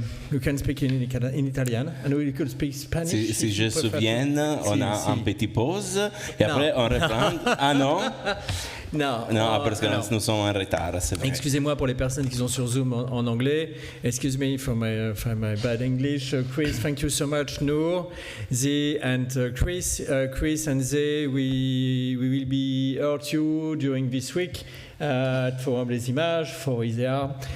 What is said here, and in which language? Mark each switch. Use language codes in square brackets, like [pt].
[en] You can speak in Italian, and we could speak Spanish. [fr] Si je me souviens, on a un petit pause, et après on reprend. Ah non? Non, parce que nous sommes en retard, c'est vrai. Excusez-moi pour les personnes qui sont sur Zoom en anglais. [en] Excuse me for my bad English. Chris, thank you so much. Noor, Ze, and Chris and Ze, we will be heard you during this week at Forum des Images for ISEA.